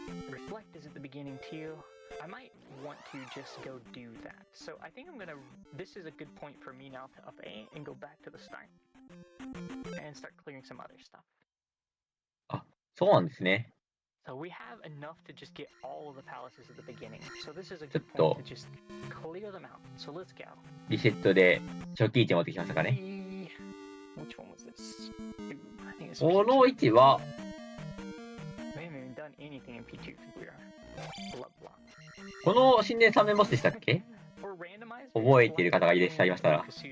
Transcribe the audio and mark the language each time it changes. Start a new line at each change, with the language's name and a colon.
English: Reflect is at the beginning too. I might want to just go do that. So I think I'm gonna... This is a good point for me now to up A and go back to the start. And start clearing some other stuff.
Japanese: あ、そうなんですね。
English: So we have enough to just get all of the palaces at the beginning. So this is a good point to just clear them out. So let's go.
Japanese: リセットで初期位置持ってきましたかね。
English: Which one was this? I think it's
Japanese: この位置は
English: We haven't even done anything in P2 because we are blood block.
Japanese: この神殿3面ボスでしたっけ。覚えている方がいらっしゃいましたら。